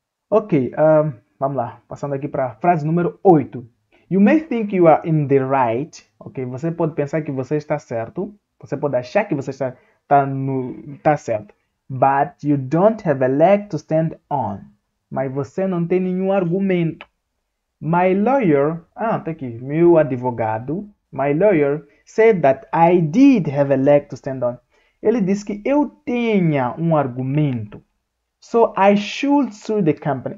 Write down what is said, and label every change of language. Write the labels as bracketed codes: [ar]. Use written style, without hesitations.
[pt] Ok, vamos lá, passando aqui para a frase número 8. [en] You may think you are in the right. [pt] Ok, você pode pensar que você está certo. Você pode achar que você está certo. [en] But you don't have a leg to stand on. [pt] Mas você não tem nenhum argumento. [en] My lawyer, [pt] tá aqui, meu advogado. [en] My lawyer said that I did have a leg to stand on. [pt] Ele disse que eu tinha um argumento. [en] So I should sue the company.